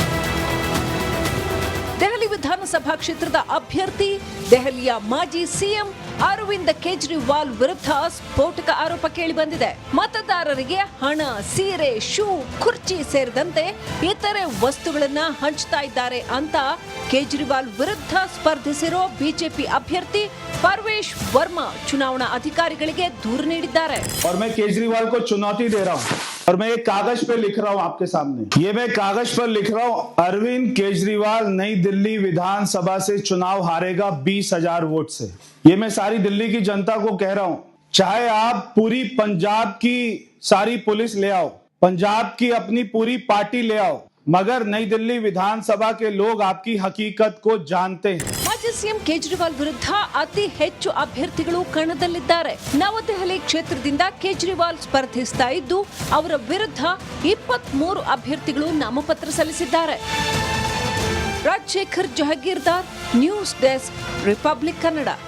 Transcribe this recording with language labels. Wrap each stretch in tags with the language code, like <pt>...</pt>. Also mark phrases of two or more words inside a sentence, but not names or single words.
<kn>ದೆಹಲಿ ವಿಧಾನಸಭಾ ಕ್ಷೇತ್ರದ ಅಭ್ಯರ್ಥಿ ದೆಹಲಿಯ ಮಾಜಿ ಸಿಎಂ ಅರವಿಂದ್ ಕೇಜ್ರಿವಾಲ್ ವಿರುದ್ಧ ಸ್ಫೋಟಕ ಆರೋಪ ಕೇಳಿಬಂದಿದೆ. ಮತದಾರರಿಗೆ ಹಣ, ಸೀರೆ, ಶೂ, ಕುರ್ಚಿ ಸೇರಿದಂತೆ ಇತರೆ ವಸ್ತುಗಳನ್ನ ಹಂಚ್ತಾ ಇದ್ದಾರೆ ಅಂತ ಕೇಜ್ರಿವಾಲ್ ವಿರುದ್ಧ ಸ್ಪರ್ಧಿಸಿರೋ ಬಿಜೆಪಿ ಅಭ್ಯರ್ಥಿ ಪರ್ವೇಶ್ ವರ್ಮಾ ಚುನಾವಣಾ ಅಧಿಕಾರಿಗಳಿಗೆ ದೂರು ನೀಡಿದ್ದಾರೆ.</kn> <hi>और मैं केजरीवाल को चुनौती दे रहा हूं और मैं एक कागज पे लिख रहा हूं आपके सामने. ये मैं कागज पर लिख रहा हूं, अरविंद केजरीवाल नई दिल्ली विधानसभा से चुनाव हारेगा 20,000 वोट से. ये मैं सारी दिल्ली की जनता को कह रहा हूं. चाहे आप पूरी पंजाब की सारी पुलिस ले आओ, पंजाब की अपनी पूरी पार्टी ले आओ, मगर नई दिल्ली विधानसभा के लोग आपकी हकीकत को जानते हैं.</hi> <kn>ಮಾಜಿ ಸಿಎಂ ಕೇಜ್ರಿವಾಲ್ ವಿರುದ್ಧ ಅತಿ ಹೆಚ್ಚು ಅಭ್ಯರ್ಥಿಗಳು ಕಣದಲ್ಲಿದ್ದಾರೆ. ನವದೆಹಲಿ ಕ್ಷೇತ್ರದಿಂದ ಕೇಜ್ರಿವಾಲ್ ಸ್ಪರ್ಧಿಸ್ತಾ ಇದ್ದು ಅವರ ವಿರುದ್ಧ 23 ಅಭ್ಯರ್ಥಿಗಳು ನಾಮಪತ್ರ ಸಲ್ಲಿಸಿದ್ದಾರೆ. ರಾಜಶೇಖರ್ ಜಹಗೀರ್ದಾರ್,</kn> <en>news desk,</en> <kn>ರಿಪಬ್ಲಿಕ್ ಕನ್ನಡ.</kn>